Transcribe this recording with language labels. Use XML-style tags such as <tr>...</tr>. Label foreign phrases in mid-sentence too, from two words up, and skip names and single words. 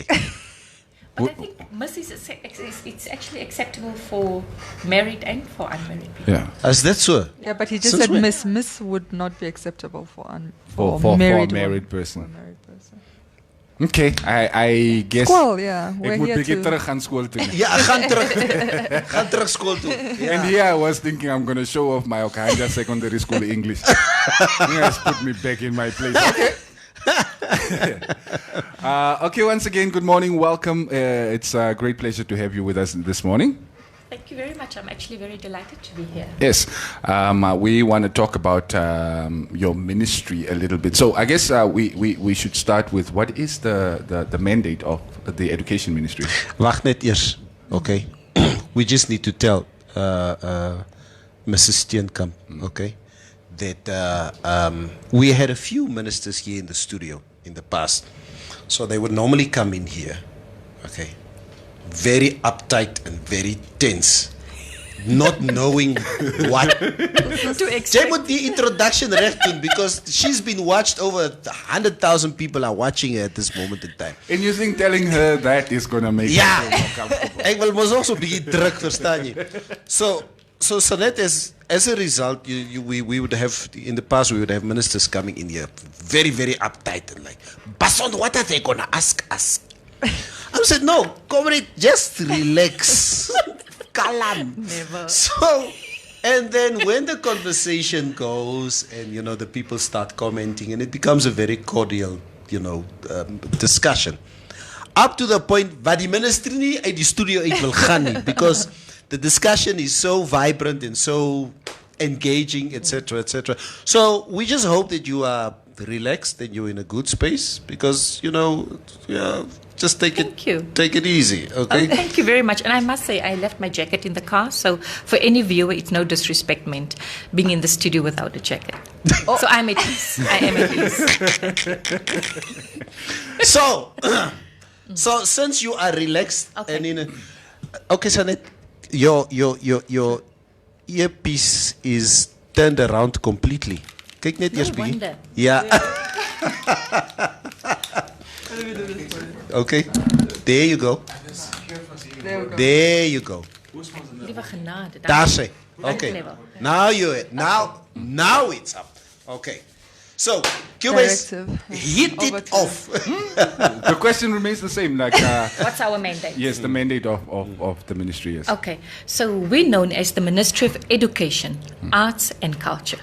<en>But I think Miss it's actually acceptable for married and for unmarried people. Yeah. Is that so? Yeah, but he just Since said when? Miss would not be acceptable for For married a married woman. person. For a married person. Okay, I guess. School, yeah.</en> <af>Ek</af> <en>We're</en> <af>moet</af> <en>here</en> <af>bietjie</af> <en>to...</en> <af>terug gaan skool toe. Ja, gaan terug school toe. Ja.</af> <en>And here I was thinking I'm going to show off my Okanja secondary school English. You guys put me back in my place. Okay. Okay, once again, good morning. Welcome. It's a great pleasure to have you with us this morning. Thank you very much. I'm actually very delighted to be here. Yes. We want to talk about your ministry a little bit. So I guess we should start with what is the mandate of the education ministry?</en> <af>Wacht net eers.</af> <en>Okay. We just need to tell Mrs. Steenkamp, okay, that we had a few ministers here in the studio in the past. So they would normally come in here, okay, very uptight and very tense, not knowing what.</en> <af>Jy moet die introduction reg doen,</af> <en>because she's been watched over 100,000 people are watching her at this moment in time. And you think telling her that is going to make her feel more comfortable?</en> <af>Ek wil mos ook so 'n bietjie druk, verstaan jy?</af> <en>So Sanet, as a result, we would have, in the past, we would have ministers coming in here very, very uptight and like, Bason, what are they going to ask us? I said, no, comrade, just relax. Kalam. Never. So, and then when the conversation goes and, the people start commenting and it becomes a very cordial, discussion. Up to the point,</en> <af>waar die minister nie uit die studio uit wil gaan nie,</af> <en>because the discussion is so vibrant and so engaging, etc., etc. So we just hope that you are relaxed and you're in a good space, because just take it easy, okay? Thank you very much. And I must say, I left my jacket in the car, so for any viewer, it's no disrespect meant being in the studio without a jacket. So I'm at ease. I am at ease. So since you are relaxed and okay, Sanet, your earpiece is turned around completely.</en> <af>Kyk net eers bietjie.</af> <en>Wonder. Yeah. Okay. There you go. There you go.</en> <af>Liewe genade. Daar sê.</af> <en>Okay. Clever. Now it's up. Okay. So, Cubase, Directive. hit Over it to- off. The question remains the same. Like, What's our mandate? yes, the mandate of the ministry, yes. Okay, so we're known as the Ministry of Education, Arts and Culture.</en>